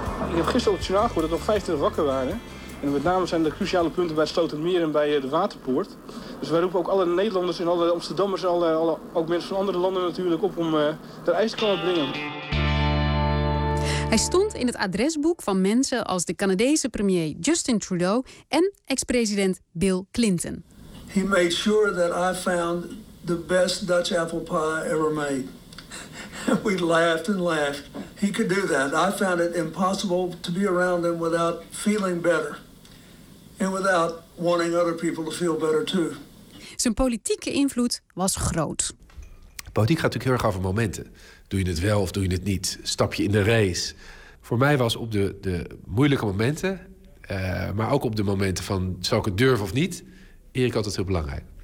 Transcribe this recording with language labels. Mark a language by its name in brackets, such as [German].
[Dutch] Ik heb gisteren op het journaal gehoord dat er nog 25 wakken waren. En met name zijn de cruciale punten bij Slotermeer en bij de Waterpoort. Dus wij roepen ook alle Nederlanders en alle Amsterdammers en alle, ook mensen van andere landen natuurlijk op om er ijs te komen brengen. Hij stond in het adresboek van mensen als de Canadese premier Justin Trudeau en ex-president Bill Clinton. [English] He made sure that I found the best Dutch apple pie ever made. We laughed and laughed. He could do that. I found it impossible to be around him without feeling better. And without wanting other people to feel better too. [Dutch] Zijn politieke invloed was groot. Politiek gaat natuurlijk heel erg over momenten. Doe je het wel of doe je het niet? Stap je in de race? Voor mij was op de moeilijke momenten, maar ook op de momenten van zal ik het durven of niet, Erik altijd heel belangrijk.